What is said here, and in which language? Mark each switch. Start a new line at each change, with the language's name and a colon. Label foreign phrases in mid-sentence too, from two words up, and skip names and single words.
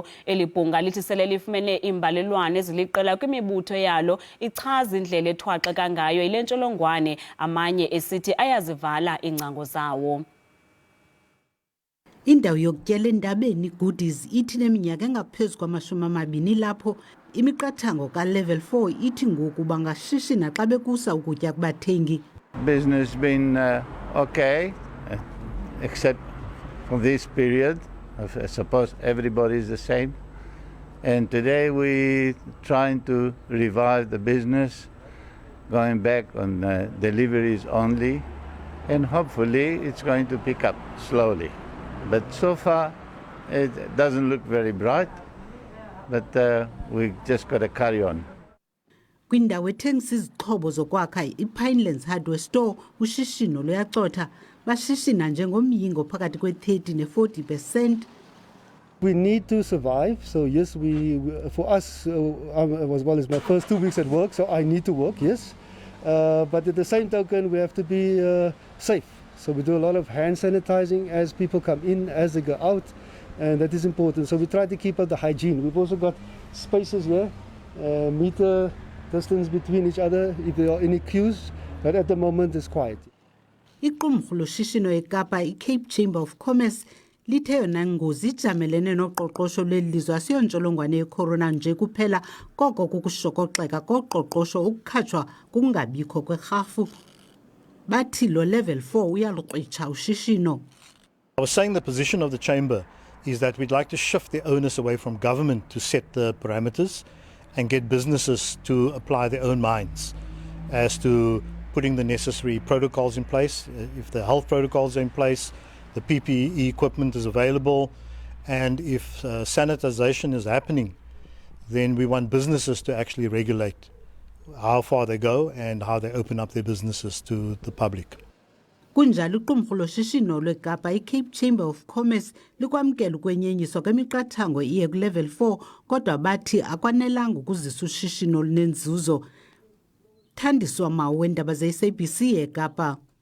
Xhosa: Elibhunga lithi sele lifumene imbalelwano eziliqela kwimibutho yalo ichaza indlela ethwaxeka ngayo yile ntsholongwane, amanye esithi ayazivala iingcango zawo. Indawo yokutyela endabeni goodies ithi neminyaka engaphezu kwama-20 lapho imiqathango ka-level 4 ithi ngoku bangashishina xa bekusa ukutya kubathengi.
English: Business been okay, except for this period. I suppose everybody is the same. And today we're trying to revive the business, going back on deliveries only, and hopefully it's going to pick up slowly. But so far, it doesn't look very bright, but we just got to carry on.
Xhosa: Kwindawo ethengisa izixhobo zokwakha iPinelands Hardware Store, ushishino luyacotha. Bashishina njengomyingo phakathi kwe-30 ne-40%.
English: We need to survive, so yes, for us, as well as my first 2 weeks at work, so I need to work, yes. But at the same token, we have to be safe. So we do a lot of hand sanitizing as people come in, as they go out, and that is important. So we try to keep up the hygiene. We've also got spaces here, meter distance between each other if there are any queues, but at the moment it's quiet.
Xhosa: Iqumrhu loshishino eKapa, iCape Chamber of Commerce, lithe yona ngozi ijamelene noqoqosho lwelizwe asiyontsholongwane yeCorona nje kuphela, koko kukushokoxeka koqoqosho ukukhatshwa kungabikho kwerhafu. Bathi lo level 4 uyaluqitsha ushishino.
English: I was saying the position of the chamber is that we'd like to shift the onus away from government to set the parameters and get businesses to apply their own minds as to putting the necessary protocols in place. If the health protocols are in place, the PPE equipment is available, and if sanitization is happening, then we want businesses to actually regulate how far they go and how they open up their businesses to the public.
Xhosa: Kunjalo iqumrhu loshishino lweKapa, iCape Chamber of Commerce, likwamkela ukwenyenyiswa kwemiqathango iye ku-level 4, kodwa bathi akwanelanga ukuzisa ushishino lunenzuzo. Thandiswa mawu weendaba ze-SABC eKapa.